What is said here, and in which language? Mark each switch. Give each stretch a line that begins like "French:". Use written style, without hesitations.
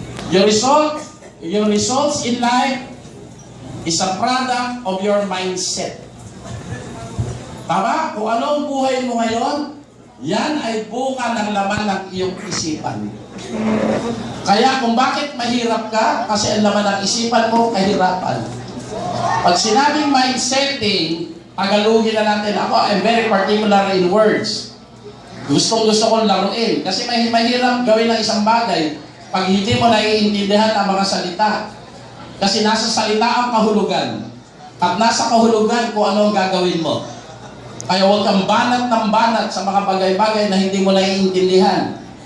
English: Your results in life is a product of your mindset.
Filipino: Tama? Kung ano ang buhay mo ngayon, yan ay buka ng laman ng iyong isipan. Kaya kung bakit mahirap ka, kasi ang laman ng isipan mo, kahirapan. Pag sinabing mind setting, tagalugin na natin.
English: Ako, I'm very particular in words.
Filipino: Gusto kong laruin. Kasi mahirap gawin ng isang bagay pag hindi mo naiintindihan ang mga salita. Kasi nasa salita ang kahulugan. At nasa kahulugan kung ano ang gagawin mo. Kaya huwag kang banat ng banat sa mga bagay-bagay na hindi mo naiintindihan.